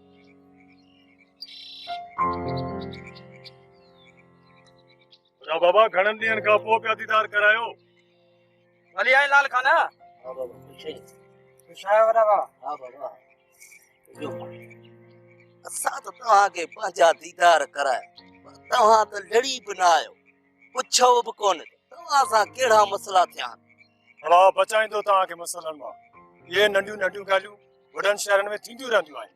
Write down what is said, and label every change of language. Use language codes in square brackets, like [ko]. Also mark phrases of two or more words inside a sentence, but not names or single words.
[sd] बाबा घणनि ॾींहंनि खां पोइ पिया दीदार करायो हली आए लाल खाना हा बाबा खुश आहियो बाबा हा बाबा असां त तव्हांखे पंहिंजा दीदार कराए पर तव्हां त लड़ी बि न आहियो पुछो बि कोन तव्हां सां कहिड़ा मसला थिया अला बचाईंदो तव्हांखे मसलनि मां ये नंढियूं नंढियूं ॻाल्हियूं वॾनि शहरनि में थींदियूं रहंदियूं आहिनि